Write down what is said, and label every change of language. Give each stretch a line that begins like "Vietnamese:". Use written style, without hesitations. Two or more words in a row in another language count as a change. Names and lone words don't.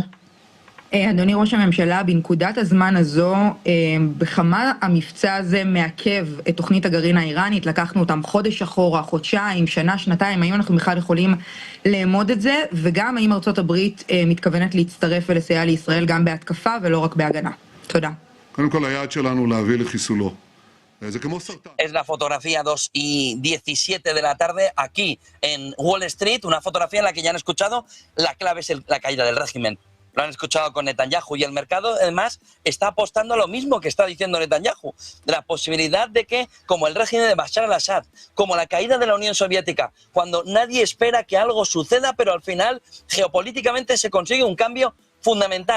Hebrew: אדוני ראש הממשלה, בנקודת הזמן הזו, בכמה המבצע הזה מעכב את תוכנית הגרעין האיראנית? לקחנו אותם חודש אחורה, חודשיים, שנה, שנתיים, האם אנחנו בכלל יכולים לאמוד את זה? וגם האם ארצות הברית מתכוונת להצטרף ולסייע לישראל גם בהתקפה ולא רק בהגנה? תודה. קודם כל, היעד שלנו להביא לחיסולו. זה כמו סרטן.
Spanish: Es la fotografía 2:17 de la tarde aquí en Wall Street, una fotografía en la que ya han escuchado, la clave es la caída del régimen. Lo han escuchado con Netanyahu y el mercado además está apostando a lo mismo que está diciendo Netanyahu, de la posibilidad de que, como el régimen de Bashar al-Assad, como la caída de la Unión Soviética, cuando nadie espera que algo suceda, pero al final geopolíticamente se consigue un cambio fundamental.